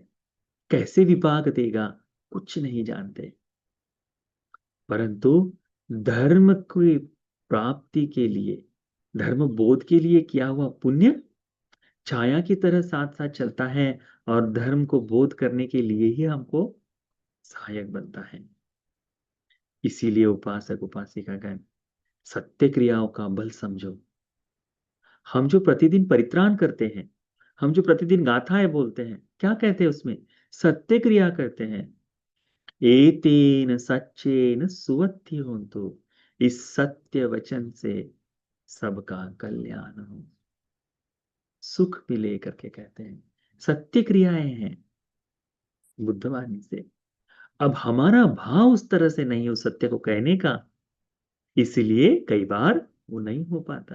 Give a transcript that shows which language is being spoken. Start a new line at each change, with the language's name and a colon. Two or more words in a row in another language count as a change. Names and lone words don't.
Hindi: कैसे विपाक देगा कुछ नहीं जानते, परंतु धर्म की प्राप्ति के लिए, धर्म बोध के लिए किया हुआ पुण्य छाया की तरह साथ साथ चलता है, और धर्म को बोध करने के लिए ही हमको सहायक बनता है। इसीलिए उपासक उपासिकागण, सत्य क्रियाओं का बल समझो। हम जो प्रतिदिन परित्राण करते हैं, हम जो प्रतिदिन गाथाएं बोलते हैं, क्या कहते हैं उसमें? सत्य क्रिया करते हैं।
Pali: एतेन सच्चेन सुवत्ति होन्तु,
Hindi: इस सत्य वचन से सबका कल्याण हो, सुख मिले करके कहते हैं। सत्य क्रियाएं हैं बुद्धवाणी से। अब हमारा भाव उस तरह से नहीं, उस सत्य को कहने का, इसलिए कई बार वो नहीं हो पाता।